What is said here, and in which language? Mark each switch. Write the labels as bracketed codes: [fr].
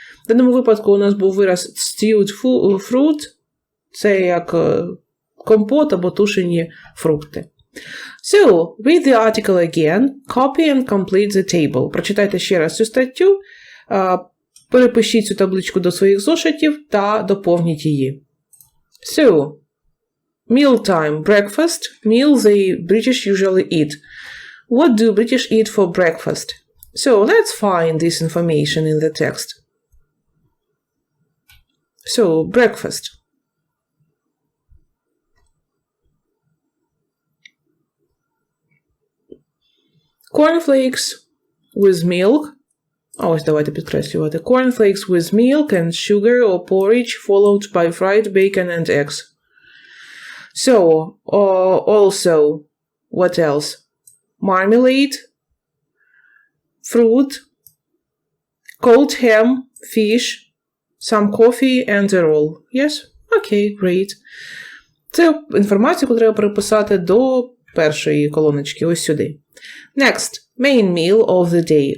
[uk] В даному випадку у нас був вираз [en] stewed fruit. [uk] Це як компот або тушені фрукти. [en] So, read the article again, copy and complete the table. [uk] Прочитайте ще раз цю статтю, перепишіть цю табличку до своїх зошитів та доповніть її. [en] So, mealtime, breakfast, meal the British usually eat. What do British eat for breakfast? So, let's find this information in the text. So, breakfast. Cornflakes with milk. [uk] Ось давайте підкреслювати. [en] Cornflakes with milk and sugar or porridge followed by fried bacon and eggs. So, also, what else? Marmalade, fruit, cold ham, fish, some coffee and a roll. Yes? Okay, great. [uk] Це інформацію, яку треба переписати до першої колоночки, ось сюди. [en] Next, main meal of the day.